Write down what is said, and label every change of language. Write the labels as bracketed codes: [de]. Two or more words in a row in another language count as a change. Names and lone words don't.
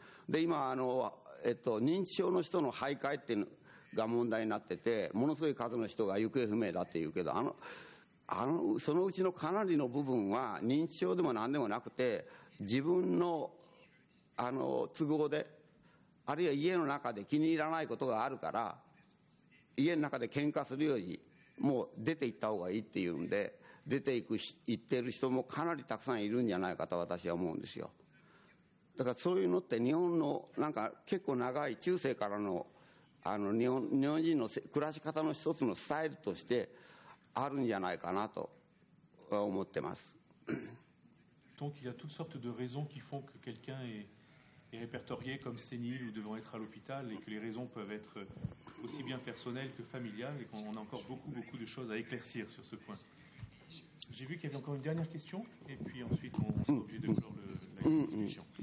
[ja] で今認知症の人の徘徊っていうのが問題になってて、ものすごい数の人が行方不明だっていうけど、そのうちのかなりの部分は認知症でも何でもなくて、自分の都合で、あるいは家の中で気に入らないことがあるから家の中で喧嘩するよりもう出て行った方がいいっていうんで出て行っている人もかなりたくさんいるんじゃないかと私は思うんですよ。だからそういうのって日本のなんか結構長い中世からの日本人の暮らし方の一つのスタイルとしてあるんじゃないかなと思ってます。 [fr] Donc il y a toutes sortes de raisons qui font que quelqu'un est répertorié comme sénile ou devant être à l'hôpital, et que les raisons peuvent être aussi bien personnelles que familiales, et qu'on a encore beaucoup de choses à éclaircir sur ce point. J'ai vu qu'il y avait encore une dernière question, et puis ensuite on sera obligé de clore la discussion.